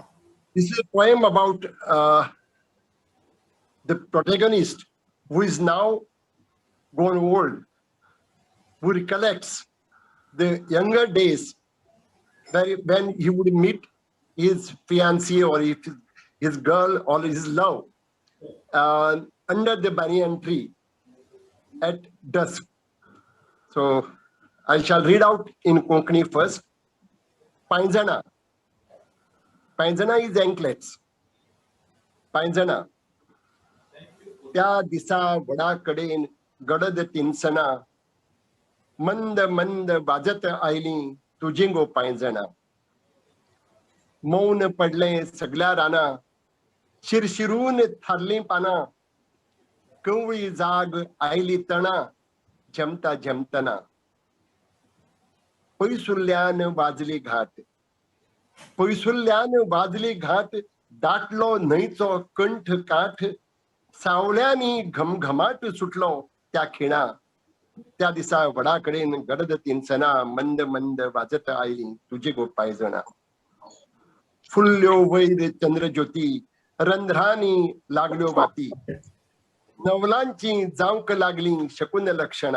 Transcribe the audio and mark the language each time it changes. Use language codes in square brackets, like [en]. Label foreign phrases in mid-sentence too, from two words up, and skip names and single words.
[en] This is a poem about the protagonist who is now gone old, who recollects the younger days when he would meet his fiancée or his girl or his love under the banyan tree at dusk. So I shall read out in Konkani first. Painjana. Painjana is anklets. [kok] Painjana. Tya disa vada kaden gadad tinsana. Mand mand vajat aili tujingo painjana. मौन पडले सगळ्या राना शिरशिरून थारली पाना कवळी जाग आयली तना जमता जमतना पैसुल्यान वाजली घाट दाटलो न्हंयचो कंठ काठ सावळ्यांनी घमघमाट सुटलो त्या खिणा त्या दिसा वडाकडेन गडद तिनसना मंद मंद वाजत आयली तुझे गो पायजणा फुल्ल्यो वैर चंद्रज्योती रंध्रानी लागल्यो वाती नवलांची जावक लागली शकुन लक्षणा